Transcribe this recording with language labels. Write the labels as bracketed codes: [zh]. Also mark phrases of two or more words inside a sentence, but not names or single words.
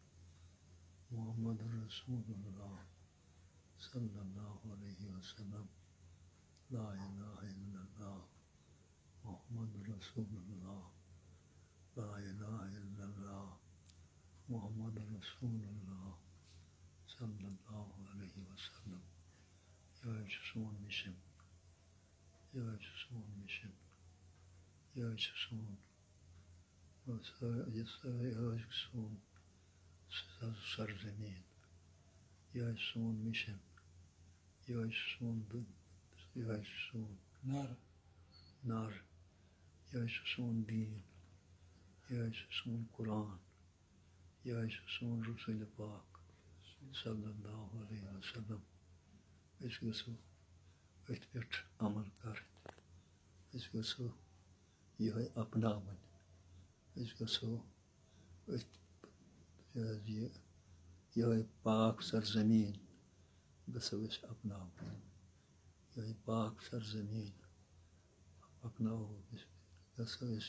[ar] محمد رسول اللہ صلی اللہ علیہ وسلم لا الہ الا اللہ محمد رسول اللہ لا الہ الا اللہ محمد رسول اللہ صلی اللہ علیہ وسلم [ks] یہ ہے سون مشن یہ ہے سون مشن یہ ہے سون سون سرزمین یہ ہے سون مشن یہ ہے سون نار یہ ہے سون دین یہ ہے سون قرآن یہ ہے سون رسول پاک [ar] صلی اللہ علیہ وسلم [ks] اس گژھو أتھۍ پٮ۪ٹھ عمل کرٕنۍ أسۍ گژھو یِہوٚے اپناوٕنۍ أسۍ گژھو أتھۍ یِہوٚے پاک سرزمیٖن گژھو أسۍ اپناوٕنۍ یِہوٚے پاک سرزمیٖن گژھو أسۍ